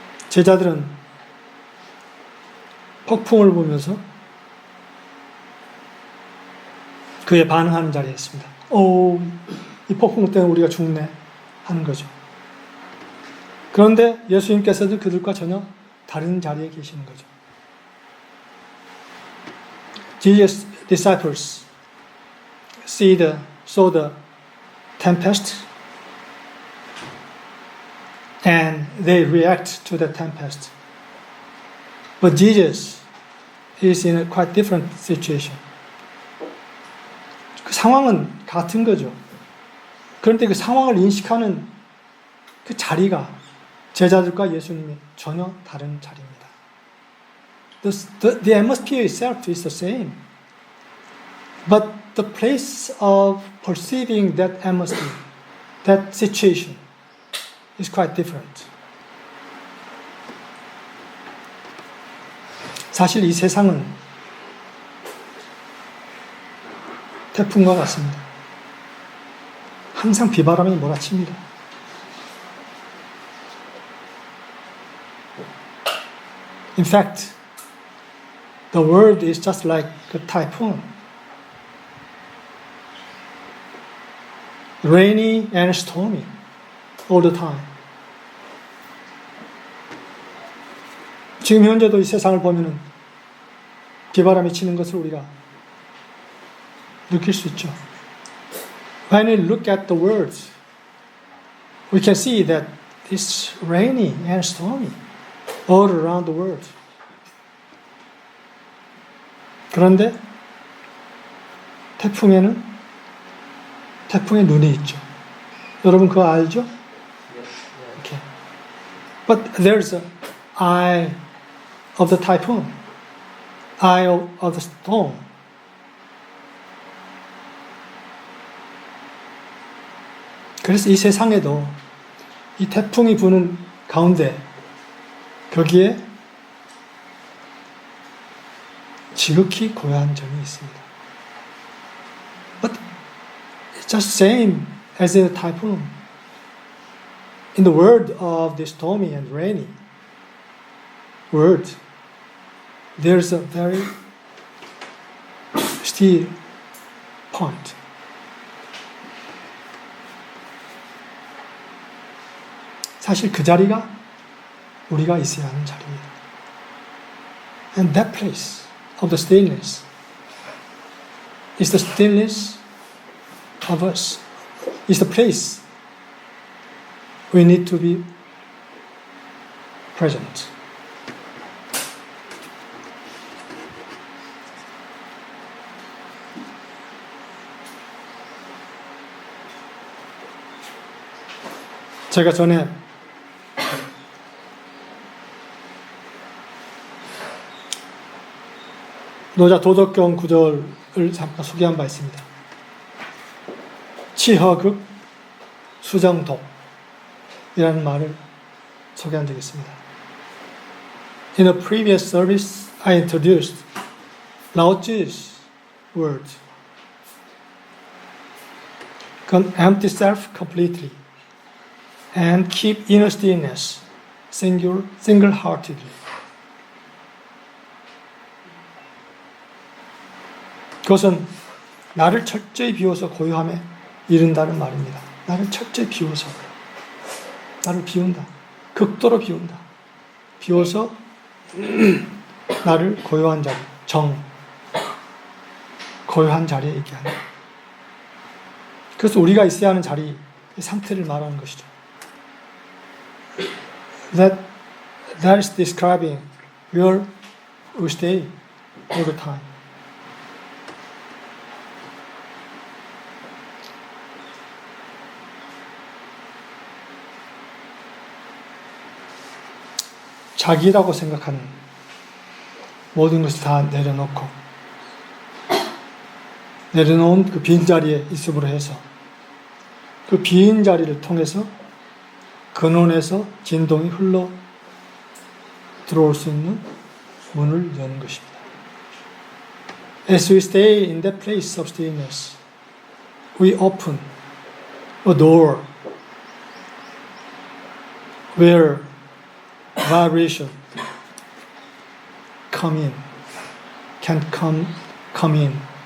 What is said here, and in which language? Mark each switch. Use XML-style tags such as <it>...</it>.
<ko>제자들은 폭풍을 보면서 그에 반응하는 자리에 있습니다. 이 폭풍 때문에 우리가 죽네 하는 거죠. 그런데 예수님께서도 그들과 전혀 다른 자리에 계시는 거죠.</ko> <en>Jesus' disciples saw the tempest and they react to the tempest. But Jesus is in a quite different situation.</en> <ko>그 상황은 같은 거죠. 그런데 그 상황을 인식하는 그 자리가 제자들과 예수님이 전혀 다른 자리입니다.</ko> <en>The atmosphere itself is the same. But the place of perceiving that atmosphere, that situation, is quite different.</en> <ko>사실 이 세상은 태풍과 같습니다. 항상 비바람이 몰아칩니다.</ko> <en>In fact, the world is just like a typhoon. Rainy and stormy all the time.</en> <ko>지금 현재도 이 세상을 보면은 비바람이 치는 것을 우리가 느낄 수 있죠.</ko> <en>When we look at the world, we can see that it's rainy and stormy all around the world.</en> <ko>그런데 태풍의 눈이 있죠. 여러분 그거 알죠? Okay.</ko> <en>But there's an eye of the typhoon, eye of the storm.</en> <ko>그래서 이 세상에도 이 태풍이 부는 가운데 거기에 지극히 고요한 점이 있습니다.</ko> <en>But it's just same as a typhoon. In the world of the stormy and rainy world, there's a very still point.</en> <ko>사실 그 자리가 우리가 있어야 하는 자리입니다.</ko> <en>And that place of the stillness is the stillness of us. Is the place we need to be present.</en> <ko>제가 전에 노자 도덕경 구절을 잠깐 소개한 바 있습니다. 치허극 수정독 이라는 말을 소개한 적이 있습니다.</ko> <en>In a previous service, I introduced Lao Tzu's word. Empty self completely and keep inner stillness single-heartedly.</en> <ko>그것은 나를 철저히 비워서 고요함에 이른다는 말입니다. 나를 철저히 비워서, 나를 비운다. 극도로 비운다. 비워서 나를 고요한 자리, 고요한 자리에 있게 한다. 그래서 우리가 있어야 하는 자리, 이 상태를 말하는 것이죠.</ko> <en>That is describing where we stay all the time.</en> <ko>자기라고 생각하는 모든 것을 다 내려놓은 그 빈자리에 있음으로 해서 그 빈자리를 통해서 근원에서 진동이 흘러 들어올 수 있는 문을 여는 것입니다.</ko> <en>As we stay in that place of stillness, we open a door where vibration can come in</en>